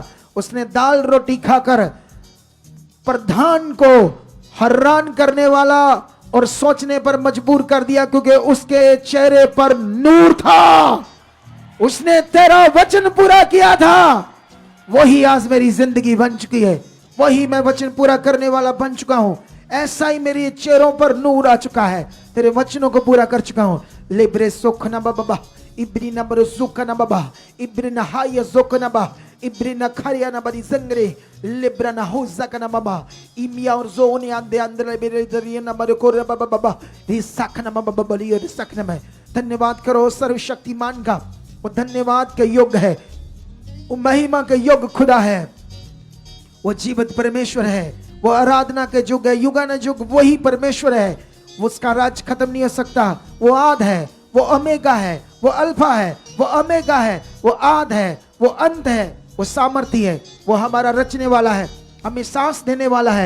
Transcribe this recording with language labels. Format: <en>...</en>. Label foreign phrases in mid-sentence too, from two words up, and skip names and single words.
<hi>उसने दाल रोटी खाकर प्रधान को हैरान करने वाला और सोचने पर मजबूर कर दिया, क्योंकि उसके चेहरे पर नूर था। उसने तेरा वचन पूरा किया था। वही आज मेरी जिंदगी बन चुकी है, वही मैं वचन पूरा करने वाला बन चुका हूं। ऐसा ही मेरे चेहरों पर नूर आ चुका है, तेरे वचनों को पूरा कर चुका हूं। लिब्रे सोखना बाबा, इब्रिना बरो सुखना बाबा, इब्रिना हाय जोखना बा, इब्रिना खरिया ना बरी जंगरे, लिब्रना होजा कना बाबा, इमिया और जोने आंदे अंदर बेरे दरिया ना बरो कोरे बाबा बाबा, रिसखना बाबा बाबा लियो रिसखना में। धन्यवाद करो सर्वशक्तिमान का, वो धन्यवाद के योग्य है, वो महिमा के योग्य खुदा है, वो जीवित परमेश्वर है, वो आराधना के युग है, युगान युग वही परमेश्वर है। उसका राज खत्म नहीं हो सकता। वो आद है, वो ओमेगा है, वो अल्फा है, वो ओमेगा है, वो आद है, वो अंत है, वो सामर्थी है, वो हमारा रचने वाला है, हमें सांस देने वाला है।</hi>